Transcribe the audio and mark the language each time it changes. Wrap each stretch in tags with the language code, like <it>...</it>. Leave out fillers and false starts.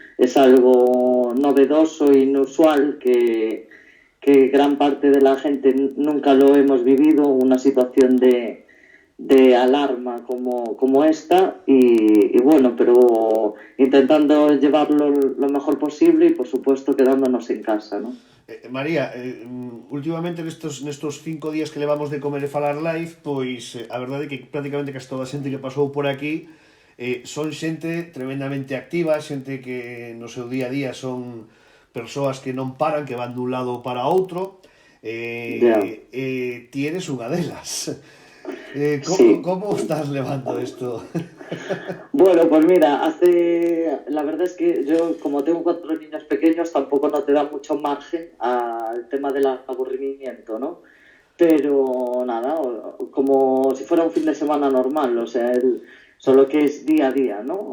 <es>Es algo novedoso e inusual que gran parte de la gente nunca lo hemos vivido, una situación de alarma como esta y bueno, pero intentando llevarlo lo mejor posible y por supuesto quedándonos en casa, ¿no?</es> <gl>María, últimamente nestos 5 días que levamos de Comer e Falar live, pois a verdade é que prácticamente case toda a xente que pasou por aquí son xente tremendamente activa, xente que no seu día a día son persoas que non paran, que van dun lado para outro. Ti eres unha delas. Sí. ¿Cómo estás levando esto?</gl> <es>Bueno, pues mira, la verdad es que yo, como tengo 4 niños pequeños, tampoco no te da mucho margen al tema del aburrimiento, ¿no? Pero nada, como si fuera un fin de semana normal, o sea, solo que es día a día, ¿no?</es>